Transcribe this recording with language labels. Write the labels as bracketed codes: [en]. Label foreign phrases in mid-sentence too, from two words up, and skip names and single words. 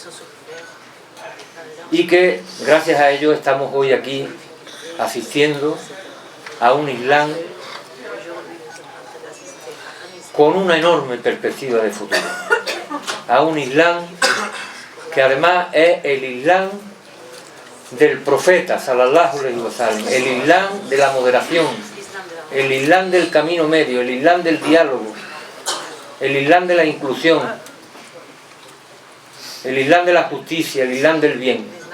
[es] y que gracias a ellos estamos hoy aquí asistiendo a un Islam con una enorme perspectiva de futuro, a un Islam que además es el Islam del profeta [ar] صلى الله عليه وسلم, [es] el Islam de la moderación, el Islam del camino medio, el Islam del diálogo, el Islam de la inclusión, el Islam de la justicia, el Islam del bien.